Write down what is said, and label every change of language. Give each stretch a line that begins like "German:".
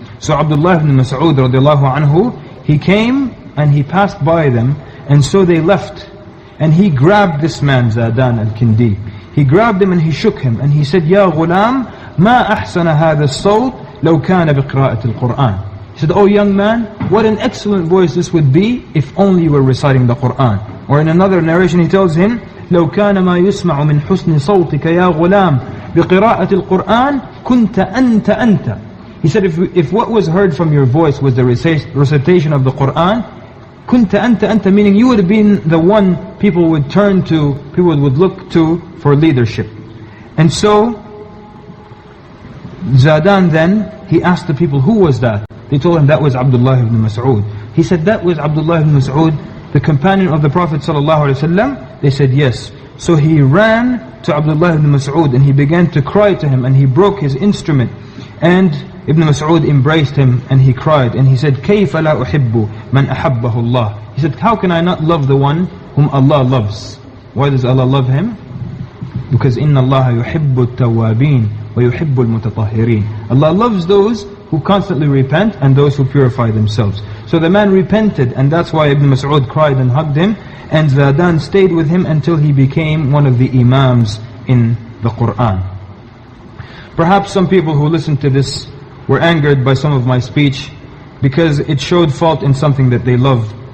English: So Abdullah ibn Mas'ud radiallahu anhu, he came and he passed by them, and so they left. And he grabbed this man, Zadan al-Kindi. He grabbed him and he shook him and he said,
Arabic: Ya ghulam, ma ahsana hadha as-sawt law kana biqira'at al-Qur'an.
English: He said, oh young man, what an excellent voice this would be if only you were reciting the Qur'an. Or in another narration he tells him,
Arabic: لو كان ما يسمع من حسن صوتك يا غلام بقراءة القرآن كنت أنت أنت.
English: He said, if what was heard from your voice was the recitation of the Qur'an,
Arabic: كنت أنت أنت,
English: meaning you would have been the one people would turn to, people would look to for leadership. And so, Zadan then, he asked the people, who was that? They told him that was Abdullah ibn Mas'ud. He said, that was Abdullah ibn Mas'ud, the companion of the Prophet ﷺ? They said, yes. So he ran to Abdullah ibn Mas'ud and he began to cry to him and he broke his instrument. And Ibn Mas'ud embraced him and he cried and he said,
Arabic: كَيْفَ لَا أُحِبُّ مَنْ أَحَبَّهُ اللَّهِ.
English: He said, how can I not love the one whom Allah loves? Why does Allah love him? Because
Arabic: إِنَّ اللَّهَ يُحِبُّ التَّوَّابِينَ وَيُحِبُّ الْمُتَطَهِّرِينَ.
English: Allah loves those who constantly repent and those who purify themselves. So the man repented and that's why Ibn Mas'ud cried and hugged him, and Zadan stayed with him until he became one of the imams in the Qur'an. Perhaps some people who listened to this were angered by some of my speech because it showed fault in something that they love.